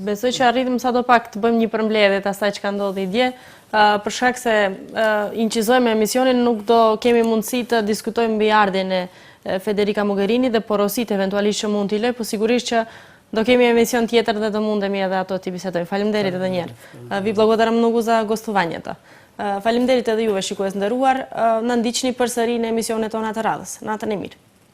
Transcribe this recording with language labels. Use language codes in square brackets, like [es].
[sq] Besoj që arritëm sadopak të bëjmë një përmbledhje të asaj që ka ndodhi dje, për shkak se incizojmë emisionin, nuk do kemi mundësi të diskutojmë mbi ardhjen e Federica Mogherini dhe porositë eventualisht që mund t'i lë, po sigurisht që do kemi emision tjetër dhe do mundemi edhe ato t'i bisedojmë. Faleminderit edhe një herë. [mk] Vi благодарам много за гостувањето. [sq] Faleminderit edhe juve shikues nderuar, na ndiqni përsëri në emisionet tona të radhës. Natën e mirë.